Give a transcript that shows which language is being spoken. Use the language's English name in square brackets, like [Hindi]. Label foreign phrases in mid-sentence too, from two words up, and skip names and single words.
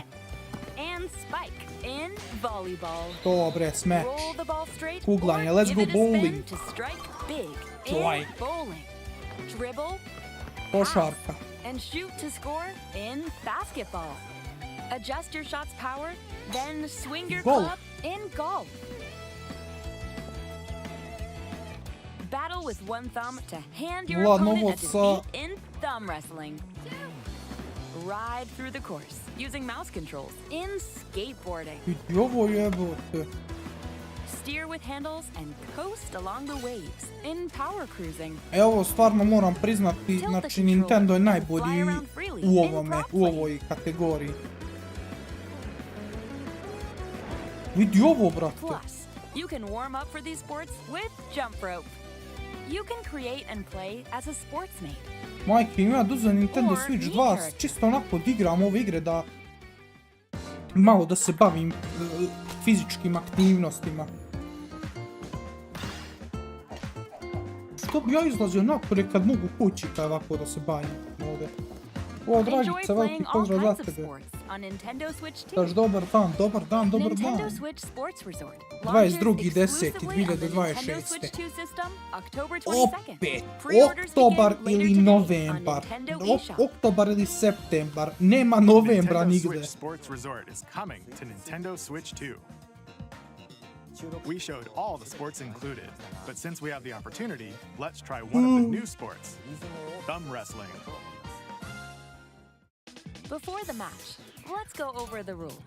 [English] And spike in volleyball. [Serbian] Dobre, smash. [English] Roll the ball straight. Kuglanje, let's go bowling. To strike big Joy. in bowling. Dribble. [Serbian] Košarka. [English] And shoot to score in basketball. Adjust your shot's power, then swing your club in golf. Battle with one thumb to hand your opponent a defeat in thumb wrestling. Ride through the course using mouse controls in skateboarding. Steer with handles and coast along the waves in power cruising. [Serbian] Evo, stvarno moram priznati, znači Nintendo je najbolji u ovoj kategoriji. Vidi ovo, brate. [English] Plus, you can warm up for these sports with jump rope. You can create and play as a sportsmate. [Serbian] Majke, ima da uzem Nintendo Switch 2, čisto onako da igram ove igre, da malo da se bavim fizičkim aktivnostima. Što bi ja izlazio napolje kad mogu kući ovako da se bavim ovdje. O, Dragica, veliki pozdrav za tebe. [English] on Nintendo Switch 2. [Serbian] Daš dobar dan, dobar dan, dobar [English] Nintendo [Serbian] dan. [English] Switch Sports Resort launches [Serbian] 22.10. [English] exclusively on the Nintendo [Serbian] 2026. [English] Switch 2 system October 22nd. [Serbian] Opet, [English] Pre-orders [Serbian] oktobar [English] begin later [Serbian] ili [English] today [Serbian] novembar. [English] on Nintendo eShop. [Serbian] Oktobar ili septembar. Nema novembra [English] Nintendo [Serbian] nigde. [English] Switch Sports Resort is coming to Nintendo Switch 2. We showed all the sports included, but since we have the opportunity, let's try one of the new sports, thumb wrestling. Before the match, let's go over the rules.